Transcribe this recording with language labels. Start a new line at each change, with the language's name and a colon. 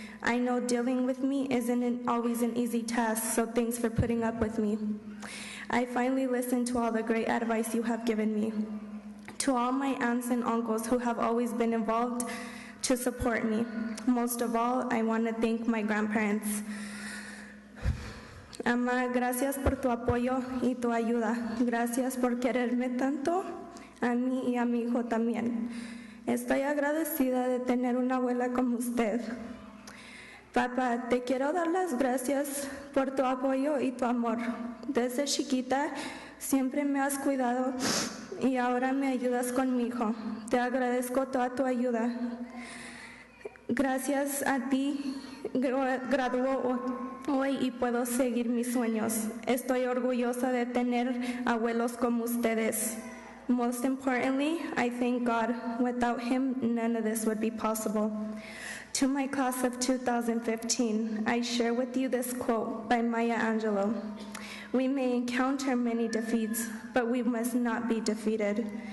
English: I know dealing with me isn't always an easy task, so thanks for putting up with me. I finally listened to all the great advice you have given me. To all my aunts and uncles who have always been involved, to support me. Most of all, I want to thank my grandparents.
Spanish: Ama, gracias por tu apoyo y tu ayuda. Gracias por quererme tanto a mí y a mi hijo también. Estoy agradecida de tener una abuela como usted. Papá, te quiero dar las gracias por tu apoyo y tu amor. Desde chiquita siempre me has cuidado y ahora me ayudas con mi hijo. Te agradezco toda tu ayuda. Gracias a ti gradúo hoy y puedo seguir mis sueños. Estoy orgullosa de tener abuelos como ustedes.
English: Most importantly, I thank God. Without him, none of this would be possible. To my class of 2015, I share with you this quote by Maya Angelou. We may encounter many defeats, but we must not be defeated.